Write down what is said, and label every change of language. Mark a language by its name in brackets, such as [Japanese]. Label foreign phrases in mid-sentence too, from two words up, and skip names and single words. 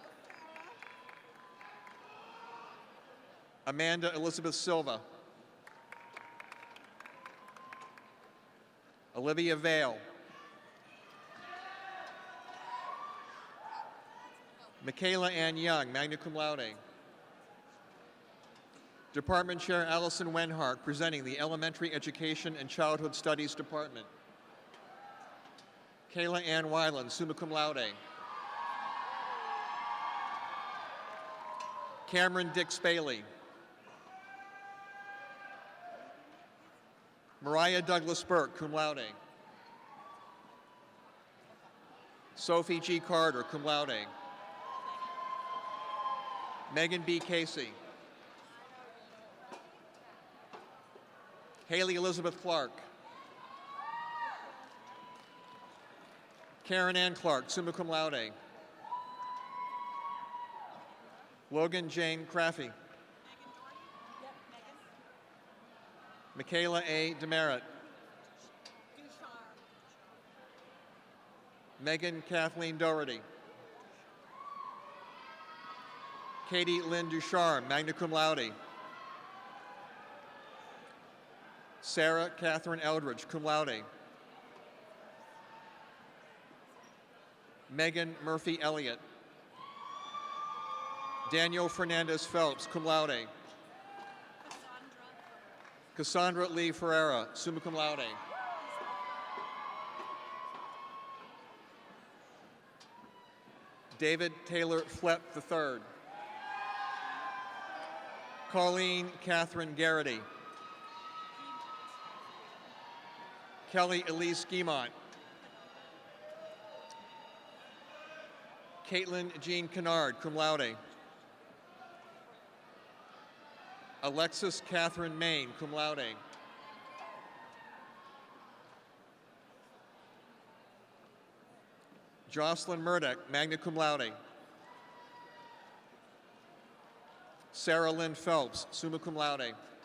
[English] Amanda Elizabeth Silva. Olivia Vale. Michaela Ann Young, [Latin] magna cum laude. [English] Department Chair Allison Wenhart, presenting the Elementary Education and Childhood Studies Department. Kayla Ann Weiland, [Latin] summa cum laude. [English] Cameron Dix Bailey. Mariah Douglas Burke, [Latin] cum laude. [English] Sophie G. Carter, [Latin] cum laude. [English] Megan B. Casey. Haley Elizabeth Clark. Karen Ann Clark, [Latin] summa cum laude. [English] Logan Jane Craffey. Michaela A. Demerit. Megan Kathleen Doherty. Katie Lynn Ducharme, [Latin] magna cum laude. [English] Sarah Catherine Eldridge, [Latin] cum laude. [English] Megan Murphy Elliott. Daniel Fernandez Phelps, [Latin] cum laude. [English] Cassandra Lee Ferreira, [Latin] summa cum laude. [English] David Taylor Flepp III. Colleen Catherine Garrity. Kelly Elise Guimont. Caitlin Jean Kennard, [Latin] cum laude. [English] Alexis Catherine Main, [Latin] cum laude. [English] Jocelyn Murdoch, [Latin] magna cum laude. [English] Sarah Lynn Phelps, [Latin] summa cum laude.